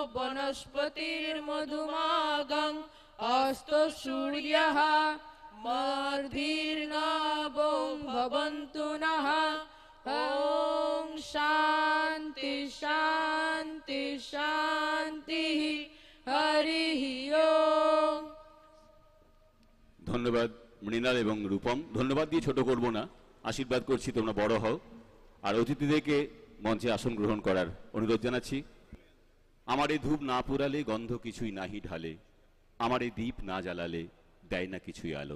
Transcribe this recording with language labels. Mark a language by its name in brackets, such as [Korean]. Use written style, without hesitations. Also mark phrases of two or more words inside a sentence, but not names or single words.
[Sanskrit] वनस्पतिर्मधुमागं अस्तु सूर्यः मर्धिर्नवो भवन्तु नः। ओम शांति शांति शांति। हरि ओम। [Bangla] ধন্যবাদ মৃণাল এবং রূপম। ধন্যবাদ দিয়ে ছোট করব না, আশীর্বাদ করছি তোমরা বড় হও। আর অতিথিদেরকে মঞ্চে আসন গ্রহণ করার অনুরোধ জানাচ্ছি। আমার এই ধূপ না পুরালে গন্ধ কিছুই নাহি ঢালে, আমার এই দীপ না জ্বালালে দেয় না কিছুই আলো।